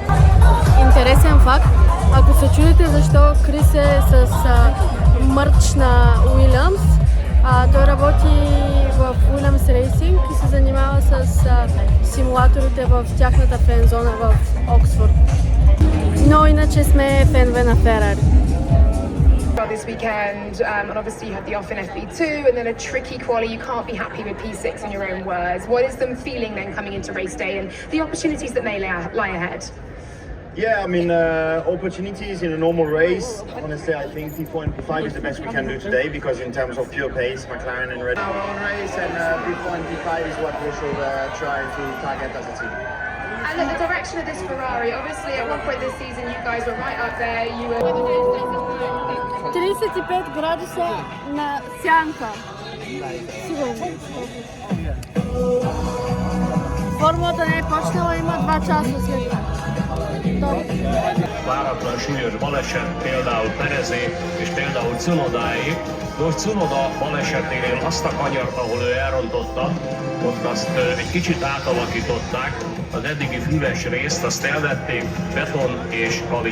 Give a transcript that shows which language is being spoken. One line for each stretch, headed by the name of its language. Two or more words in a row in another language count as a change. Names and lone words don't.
Bulgarian: Интересен факт, ако се чудите защо Крис е с мърч на Уилямс, той работи в Уилямс Рейсинг и се занимава с симулаторите в тяхната фен зона в Оксфорд. Но иначе сме фенове на Ферари.
English: This weekend, and obviously you had the off in FP2 and then a tricky quali. You can't be happy with P6 in your own words. What is them feeling then coming into race day and the opportunities that may lie ahead? Yeah, I mean, opportunities in a normal race. Honestly, I think P4 and P5 is the best we can do today because in terms of pure pace, McLaren and Red Bull. Our own race and P4 and P5 is what we should try to target as a team. And look, the direction of this Ferrari, obviously at one point this season you guys were right up there. You were
Bulgarian: 35 градуса на сянка. Сигурно. Формулата не е почнала, има 2 часа след това.
Hungarian: Váratlan súlyos baleset például Perezé és például Cunodáé. Most Cunoda baleseténél azt a kanyart, ahol ő elrontotta, ott azt egy kicsit átalakították, az eddigi füves részt azt elvették, beton és kavics.